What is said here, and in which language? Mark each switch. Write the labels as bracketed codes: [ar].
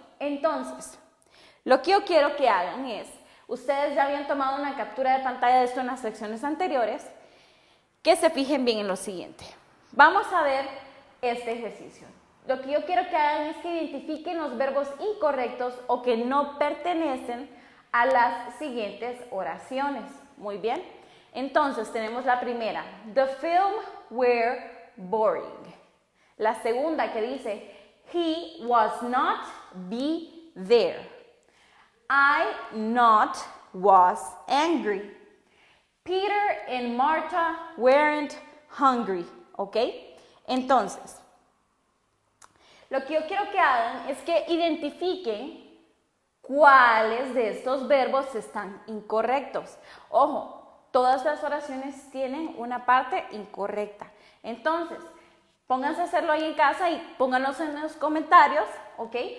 [es] Entonces, lo que yo quiero que hagan es, ustedes ya habían tomado una captura de pantalla de esto en las lecciones anteriores, que se fijen bien en lo siguiente. Vamos a ver este ejercicio. Lo que yo quiero que hagan es que identifiquen los verbos incorrectos o que no pertenecen a las siguientes oraciones. Muy bien. Entonces, tenemos la primera. [en] The film were boring. [es] La segunda que dice, [en] he was not be there. I not was angry. Peter and Martha weren't hungry. [es] ¿Ok? Entonces, lo que yo quiero que hagan es que identifiquen cuáles de estos verbos están incorrectos. Ojo, todas las oraciones tienen una parte incorrecta. Entonces, pónganse a hacerlo ahí en casa y pónganlos en los comentarios, ¿ok?